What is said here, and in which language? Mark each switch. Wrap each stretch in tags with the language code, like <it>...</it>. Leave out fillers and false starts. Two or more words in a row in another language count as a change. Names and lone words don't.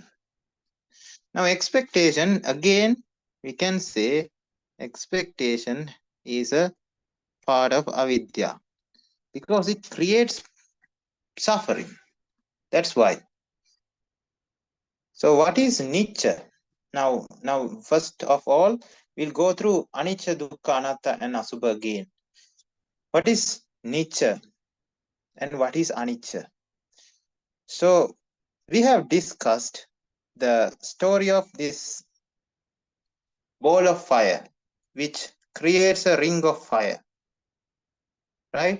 <en>Now expectation, again we can say expectation is a part of avidya because it creates suffering. That's why. So what is nicha? Now first of all, we'll go through</en> <pi>anicca, dukkha, anatta and asubha</pi> <en>again. What is nicha and what is anicca? So we have discussed the story of this ball of fire which creates a ring of fire, right?</en>